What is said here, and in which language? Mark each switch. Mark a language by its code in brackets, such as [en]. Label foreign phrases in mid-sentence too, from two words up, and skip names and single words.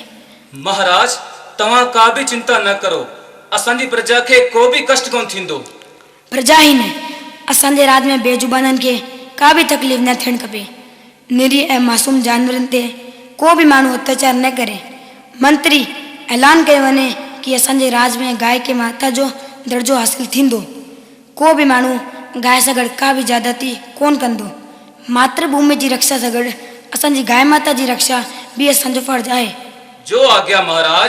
[sd] महाराज तव्हां का बि चिंता न करो, असांजी प्रजा खे को बि कष्ट कोन थींदो। प्रजा ई न, असांजे राज में बेजुबाननि खे का बि तकलीफ़ न थियणु खपे। निरी ऐं मासूम जानवरनि ते को बि माण्हू अत्याचार न करे। मंत्री ऐलान कयो वञे कि असांजे राज में गाय के माता जो दर्जो हासिल थींदो। को बि माण्हू गाय सां गॾु का बि ज्यादती कोन कंदो। मातृभूमि जी रक्षा सां गॾु असांजी गाय माता जी रक्षा भी असांजो फर्ज़ आहे। जो आज्ञा महाराज।